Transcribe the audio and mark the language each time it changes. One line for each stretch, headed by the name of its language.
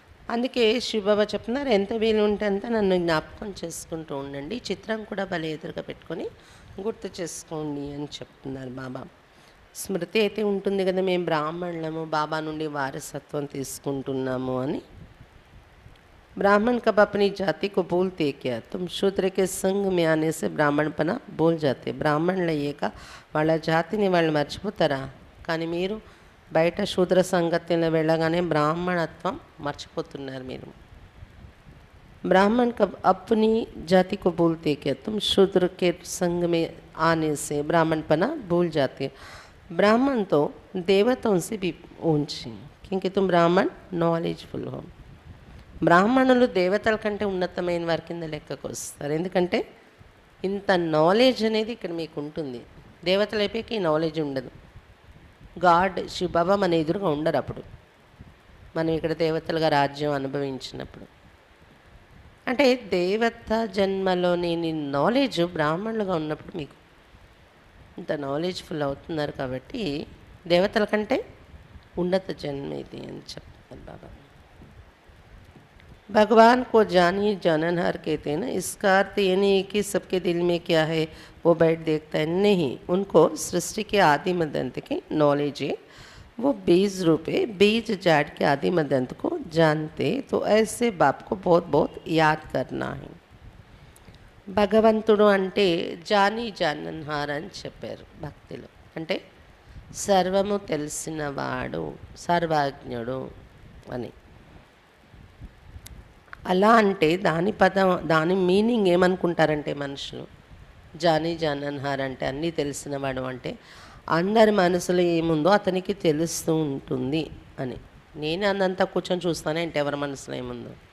Telugu: అందుకే శివబాబా చెప్తున్నారు, ఎంత వీలు ఉంటే అంత నన్ను జ్ఞాపకం చేసుకుంటూ ఉండండి. ఈ చిత్రం కూడా భలే ఎదురుగా పెట్టుకొని గుర్తు చేసుకోండి అని చెప్తున్నారు బాబా. స్మృతి అయితే ఉంటుంది కదా, మేము బ్రాహ్మణులము, బాబా నుండి వారసత్వం తీసుకుంటున్నాము అని.
Hindi: ब्राह्मण कब अपनी जाति को भूलते क्या? तुम शूद्र के संग में आने से ब्राह्मणपना भूल जाते.
Telugu: బ్రాహ్మణులు అయ్యాక వాళ్ళ జాతిని వాళ్ళు మర్చిపోతారా? కానీ మీరు బయట శూద్ర సంగతిలో వెళ్ళగానే బ్రాహ్మణత్వం మర్చిపోతున్నారు మీరు.
Hindi: ब्राह्मण कब अपनी जाति को भूलते क्या? तुम शूद्र के संग में आने से ब्राह्मणपना भूल जाते. ब्राह्मण तो देवताओं से भी ऊंचे, क्योंकि तुम ब्राह्मण नॉलेजफुल हो.
Telugu: బ్రాహ్మణులు దేవతల కంటే ఉన్నతమైన వారి కింద లెక్కకు వస్తారు. ఎందుకంటే ఇంత నాలెడ్జ్ అనేది ఇక్కడ మీకు ఉంటుంది. దేవతలు అయిపోయాక ఈ నాలెడ్జ్ ఉండదు. గాడ్ శివబాబా మన ఎదురుగా ఉండరు అప్పుడు, మనం ఇక్కడ దేవతలుగా రాజ్యం అనుభవించినప్పుడు. అంటే దేవత జన్మలోని నాలెడ్జ్ బ్రాహ్మణులుగా ఉన్నప్పుడు మీకు ఇంత నాలెడ్జ్ఫుల్ అవుతున్నారు. కాబట్టి దేవతల కంటే ఉన్నత జన్మ ఇది అని చెప్తున్నారు బాబా.
Hindi: भगवान को जानिए जाननहार कहते हैं ना. इसका अर्थ ये नहीं कि सबके दिल में क्या है वो बैठ देखता है, नहीं. उनको सृष्टि के आदि मदंत की नॉलेज है. वो बीज रूपे बीज जाड़ के आदि मदंत को जानते. तो ऐसे बाप को बहुत बहुत याद करना है.
Telugu: భగవంతుడు అంటే జానీ జానన్హార్ అని చెప్పారు భక్తిలో. అంటే సర్వము తెలిసినవాడు, సర్వజ్ఞుడు అని. అలా అంటే దాని మీనింగ్ ఏమనుకుంటారంటే మనుషులు, జానీ జానన్హార్ అంటే అన్నీ తెలిసినవాడు అంటే అందరి మనసులో ఏముందో అతనికి తెలుస్తూ ఉంటుంది అని. నేను అన్నంతా కూర్చొని చూస్తానే అంటే ఎవరి మనసులో ఏముందో